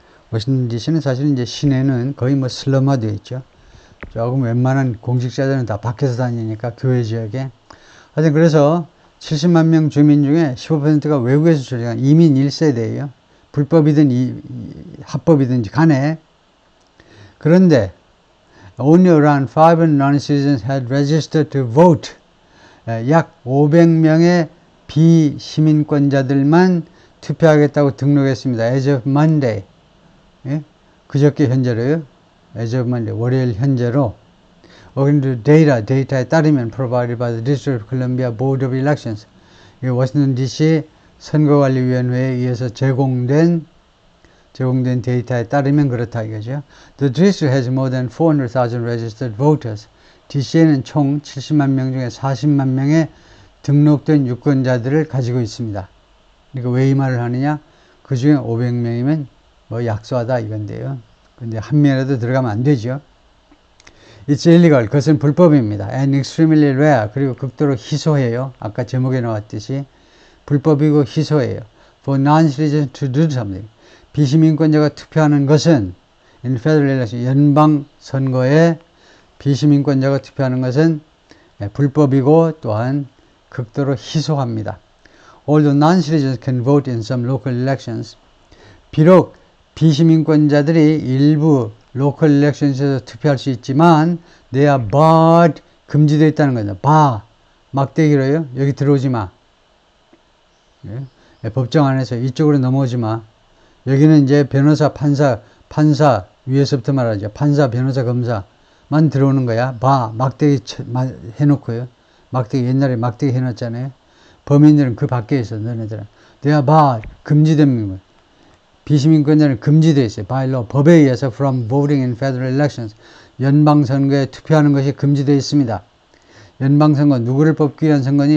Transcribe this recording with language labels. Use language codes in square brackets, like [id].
[ko] 워싱턴 DC는 사실 이제 시내는 거의 슬럼화 되어 있죠. 조금 웬만한 공직자들은 다 밖에서 다니니까 교외 지역에. 하여튼 그래서 70만 명 주민 중에 15%가 외국에서 출생한 이민 1세대예요. 불법이든 합법이든지 간에. 그런데 [en] only around 500 non-citizens had registered to vote. [ko] 약 500명의 비시민권자들만 투표하겠다고 등록했습니다. [en] As of Monday. [ko] 예? 그저께 현재로요. [en] As of Monday. [ko] 월요일 현재로. [en] According to [ko] 데이터에 따르면 [en] provided by the District of Columbia Board of Elections. [ko] 워싱턴 DC 선거관리위원회에 의해서 제공된 제공된 데이터에 따르면 그렇다 이거죠. The district has more than 400,000 registered voters. DC에는 총 70만 명 중에 40만 명의 등록된 유권자들을 가지고 있습니다. 그러니까 왜 이 말을 하느냐? 그 중에 500명이면 뭐 약소하다 이건데요. 근데 한 명이라도 들어가면 안 되죠. [en] It's illegal. [ko] 그것은 불법입니다. [en] And extremely rare. [ko] 그리고 극도로 희소해요. 아까 제목에 나왔듯이 불법이고 희소해요. [en] For non-citizens to do something. [ko] 비시민권자가 투표하는 것은 [en] in federal election, [ko] 연방 선거에 비시민권자가 투표하는 것은 불법이고 또한 극도로 희소합니다. [en] Although non-citizens can vote in some local elections. [ko] 비록 비시민권자들이 일부 로컬 일렉션에서 투표할 수 있지만 [en] they are barred, [ko] 금지되어 있다는 거죠. bar, 막대기로요. 여기 들어오지 마. 예? 법정 안에서 이쪽으로 넘어오지 마. 여기는 이제 변호사, 판사 위에서부터 말하죠. 판사, 변호사, 검사만 들어오는 거야. bar, 막대기 해놓고요. 막대기 옛날에 막대기 해놨잖아요. 범인들은 그 밖에 있어. 너네들은. they are barred, 금지된 거. 비시민권자는 금지되어 있어요. [en] by law, [ko] 법에 의해서 [en] from voting in federal elections. [ko] 연방선거에 투표하는 것이 금지되어 있습니다. 연방선거, 누구를 뽑기 위한 선거니?